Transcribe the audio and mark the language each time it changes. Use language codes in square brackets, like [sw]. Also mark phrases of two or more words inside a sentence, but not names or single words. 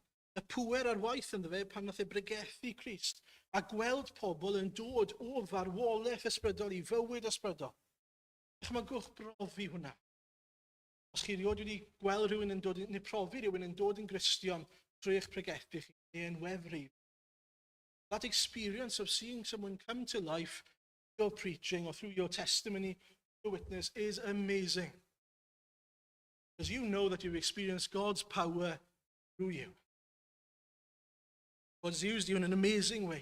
[cy] Y pŵer a'r waith ynddo fe pan nath e bregethu Crist, a gweld pobl yn dod o farwolaeth ysbrydol i fywyd ysbrydol. Dychmygwch brofi hwnna. Os chi riod wedi gweld rhywun yn dod, neu profi rhywun yn dod yn Gristion trwy eich pregethu chi, neu yn wefru. [en] That experience of seeing someone come to life through your preaching or through your testimony, your witness, is amazing. Because you know that you've experienced God's power through you. God's used you in an amazing way.